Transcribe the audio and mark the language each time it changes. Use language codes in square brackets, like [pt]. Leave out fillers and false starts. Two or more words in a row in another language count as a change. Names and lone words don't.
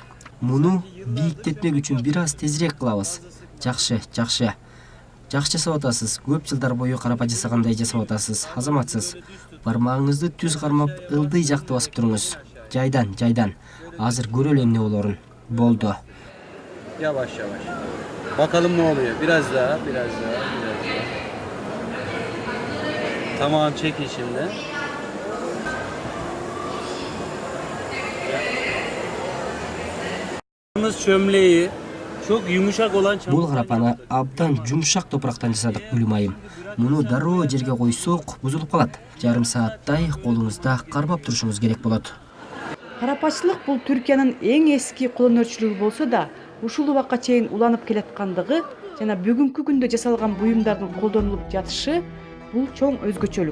[ky] Муну бийиктетмек үчүн бир аз тезирээк кылабыз. Жакшы. Жакшы жасап атасыз. Көп жылдар бою карапа жасагандай жасап атасыз. Азаматсыз. Бармагыңызды түз кармап, ылдый жакты басып туруңуз. Жайдан. Азыр көрөлү эмне болорун. Болду. [tr] Yavaş. Bakalım ne oluyor. Biraz daha. Tamam, çekin şimdi. Çömleği çok yumuşak olan [ky] Бул карапаны абдан жумшак топурактан жасадык Гүлүм айым. Муну дароо жерге койсок бузулуп калат. Жарым сааттай колуңузда кармап турушуңуз керек болот. Карапачылык бул Түркиянын эң эски кол өнөрчүлүгү болсо да, ушул убакка чейин уланып келаткандыгы жана бүгүнкү күндө жасалган буюмдардын колдонулуп жатышы бул чоң өзгөчөлүк.